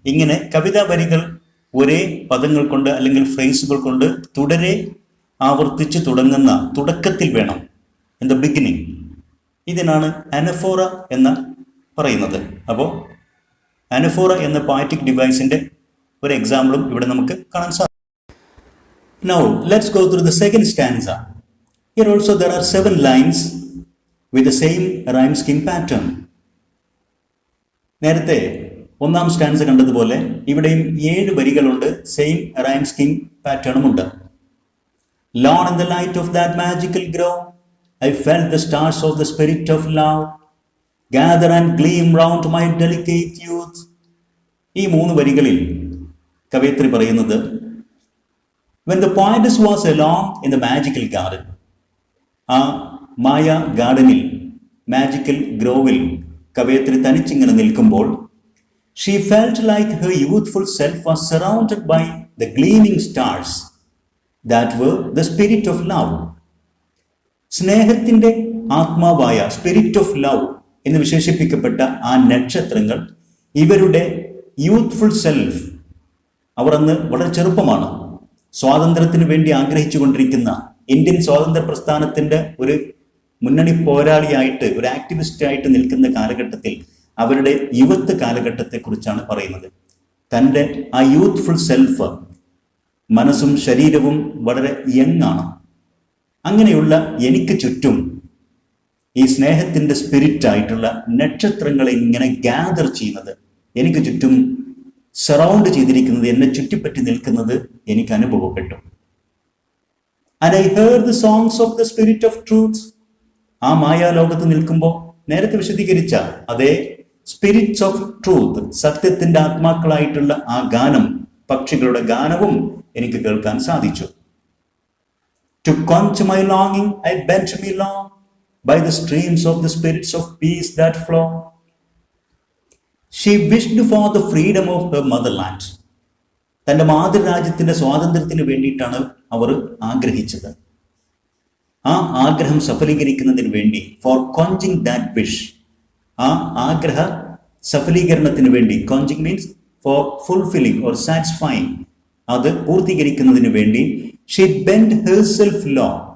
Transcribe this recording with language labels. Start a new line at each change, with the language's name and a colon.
Malayalam: ഇങ്ങനെ കവിതാ വരികൾ ഒരേ പദങ്ങൾ കൊണ്ട് അല്ലെങ്കിൽ ഫ്രേസുകൾ കൊണ്ട് തുടരെ ആവർത്തിച്ച് തുടങ്ങുന്ന തുടക്കത്തിൽ വേണം, ഇൻ ദ ബിഗിനിങ്. ഇതിനാണ് അനഫോറ എന്ന് പറയുന്നത്. അപ്പോൾ അനഫോറ എന്ന പോയറ്റിക് ഡിവൈസിൻ്റെ ഒരു എക്സാമ്പിളും ഇവിടെ നമുക്ക് കാണാൻ സാധിക്കും.
English: Now let's go through the second stanza. Here also there are 7 lines with the same rhyme scheme pattern.
Malayalam: നേരത്തെ 1ാം സ്റ്റാൻസ കണ്ടതുപോലെ ഇവിടെയും 7 വരികളുണ്ട്, സെയിം റൈം സ്കീം പാറ്റേണും ഉണ്ട്.
English: Lone in the light of that magical grove, I felt the stars of the spirit of love gather and gleam round my delicate youth.
Malayalam: ഈ 3 വരികളിൽ കവയിത്രി പറയുന്നത്,
English: when the poetess was alone in the magical garden,
Malayalam: ആ മായ ഗാർഡനിൽ, magical ഗ്രോവിൽ കവയിത്രി തനിച്ചിങ്ങനെ നിൽക്കുമ്പോൾ,
English: she felt like her youthful self was surrounded by the gleaming stars that were the spirit of love.
Malayalam: സ്നേഹത്തിൻ്റെ ആത്മാവായ spirit of love എന്ന് വിശേഷിപ്പിക്കപ്പെട്ട ആ നക്ഷത്രങ്ങൾ ഇവരുടെ youthful self, അവർ അന്ന് വളരെ ചെറുപ്പമാണ്, സ്വാതന്ത്ര്യത്തിന് വേണ്ടി ആഗ്രഹിച്ചു കൊണ്ടിരിക്കുന്ന, ഇന്ത്യൻ സ്വാതന്ത്ര്യ പ്രസ്ഥാനത്തിൻ്റെ ഒരു മുന്നണി പോരാളിയായിട്ട്, ഒരു ആക്ടിവിസ്റ്റായിട്ട് നിൽക്കുന്ന കാലഘട്ടത്തിൽ അവരുടെ യുവത്വ കാലഘട്ടത്തെക്കുറിച്ചാണ് പറയുന്നത്. തൻ്റെ ആ യൂത്ത്ഫുൾ സെൽഫ്, മനസ്സും ശരീരവും വളരെ യങ്ങാണ്. അങ്ങനെയുള്ള എനിക്ക് ചുറ്റും ഈ സ്നേഹത്തിൻ്റെ സ്പിരിറ്റായിട്ടുള്ള നക്ഷത്രങ്ങളെ ഇങ്ങനെ ഗ്യാദർ ചെയ്യുന്നത്, എനിക്ക് ചുറ്റും സറൗണ്ട് ചെയ്തിരിക്കുന്നത്, എന്നെ ചുറ്റിപ്പറ്റി നിൽക്കുന്നത് എനിക്ക് അനുഭവപ്പെട്ടു.
English: And I heard the songs of the spirit of truth.
Malayalam: ആ മായാലോകത്ത് നിൽക്കുമ്പോൾ നേരത്തെ വിശദീകരിച്ച അതേ സ്പിരിറ്റ്സ് ഓഫ് ട്രൂത്ത്, സത്യത്തിൻ്റെ ആത്മാക്കളായിട്ടുള്ള ആ ഗാനം, പക്ഷികളുടെ ഗാനവും എനിക്ക് കേൾക്കാൻ സാധിച്ചു.
English: To quench my longing, I bent me low by the streams of the spirits of peace that flow. She wished for the freedom of her motherland.
Malayalam: തൻ്റെ മാതൃരാജ്യത്തിൻ്റെ സ്വാതന്ത്ര്യത്തിന് വേണ്ടിയിട്ടാണ് അവർ ആഗ്രഹിച്ചത്. ആ ആഗ്രഹം സഫലീകരിക്കുന്നതിന് വേണ്ടി,
English: for quenching that wish,
Malayalam: ആ ആഗ്രഹ സഫലീകരണത്തിന് വേണ്ടി, കോഞ്ചിങ് means
English: for fulfilling or satisfying,
Malayalam: അത് പൂർത്തീകരിക്കുന്നതിന് വേണ്ടി,
English: She bend herself low.